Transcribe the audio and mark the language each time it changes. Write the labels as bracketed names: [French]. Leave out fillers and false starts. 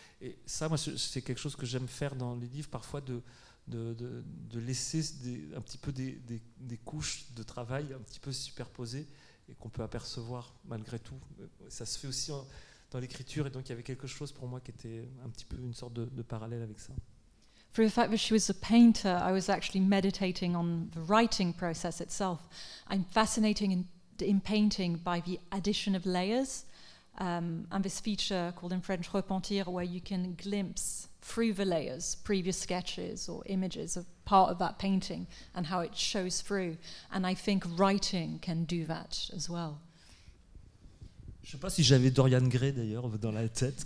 [French] Et ça, moi, c'est quelque chose que j'aime faire dans les livres, parfois de laisser un petit peu des couches de travail un petit peu superposées et qu'on peut apercevoir malgré tout. Ça se fait aussi dans l'écriture, et donc il y avait quelque chose pour moi qui était un petit peu une sorte de parallèle avec ça. [English] Through the fact that she was a painter, I was actually meditating on the writing process itself. I'm fascinated in painting by the addition of layers, and this feature called in French repentir, where you can glimpse through the layers previous sketches or images of part of that painting and how it shows through. And I think writing can do that as well. [French] Je ne sais pas si j'avais Dorian Gray d'ailleurs dans la tête.